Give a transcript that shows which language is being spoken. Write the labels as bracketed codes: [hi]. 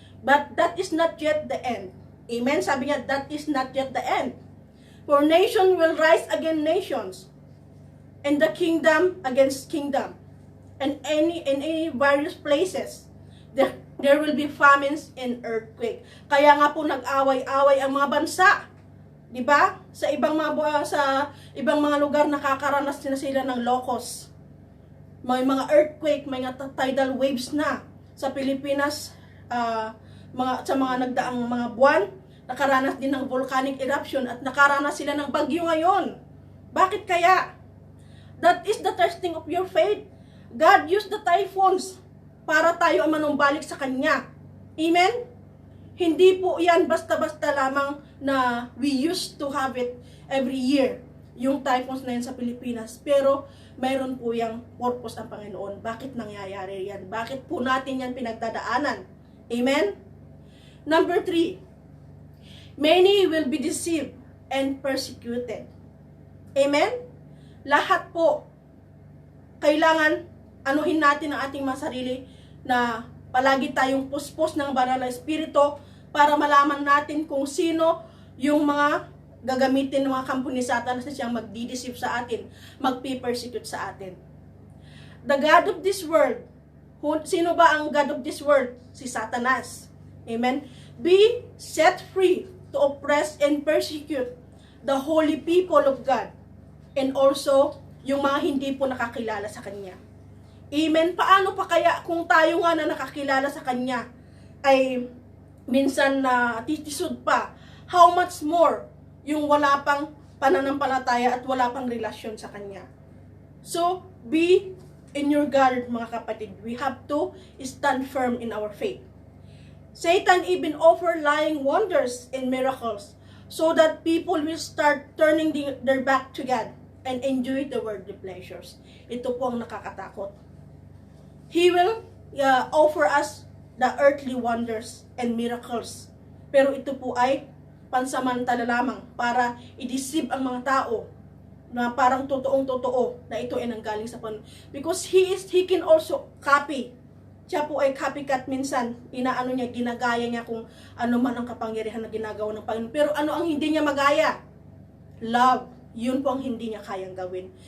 [en] But that is not yet the end. Amen? [tl] Sabi niya, [en] that is not yet the end. For nation will rise against nations, and the kingdom against kingdom, and in any various places, there will be famines and earthquake. [tl] Kaya nga po nag-away-away ang mga bansa. 'Di ba? Sa ibang mga lugar nakakaranas na sila ng locust. May mga earthquake, may mga tidal waves na. Sa Pilipinas, sa mga nagdaang mga buwan, nakaranas din ng volcanic eruption at nakaranas sila ng bagyo ngayon. Bakit kaya? [en] That is the testing of your faith. God used the typhoons [tl] para tayo ang manumbalik sa Kanya. Amen? Hindi po yan basta-basta lamang na [en] we used to have it every year, [tl] yung typhoons na yan sa Pilipinas. Pero mayroon po yung purpose ang Panginoon. Bakit nangyayari yan? Bakit po natin yan pinagdadaanan? Amen? [en] Number 3, many will be deceived and persecuted. Amen? [tl] Lahat po, kailangan anuhin natin ang ating mga sarili na palagi tayong puspos ng banal na espiritu para malaman natin kung sino yung mga gagamitin ng mga kampo ni Satanas na siyang magdideceive sa atin, magpi-persecute sa atin. [en] The God of this world, [tl] sino ba ang [en] God of this world? Si Satanas. Amen? Be set free to oppress and persecute the holy people of God and also [tl] yung mga hindi po nakakilala sa Kanya. [en] Amen? [tl] Paano pa kaya kung tayo nga na nakakilala sa Kanya ay minsan na titisod pa, [en] how much more [tl] yung wala pang pananampalataya at wala pang relasyon sa Kanya. [en] So, be in your guard [tl] mga kapatid. [en] We have to stand firm in our faith. Satan even offer lying wonders and miracles so that people will start turning their back to God and enjoy the worldly pleasures. [tl] Ito po ang nakakatakot. [en] He will offer us the earthly wonders and miracles. [tl] Pero ito po ay pansamantala lamang para i-deceive ang mga tao na parang totoong-totoo na ito ay nanggaling sa Panginoon. [en] Because he can also copy. [tl] Siya po ay copycat minsan. Inaano niya, ginagaya niya kung ano man ang kapangyarihan na ginagawa ng Panginoon. Pero ano ang hindi niya magaya? Love. Yun po ang hindi niya kayang gawin.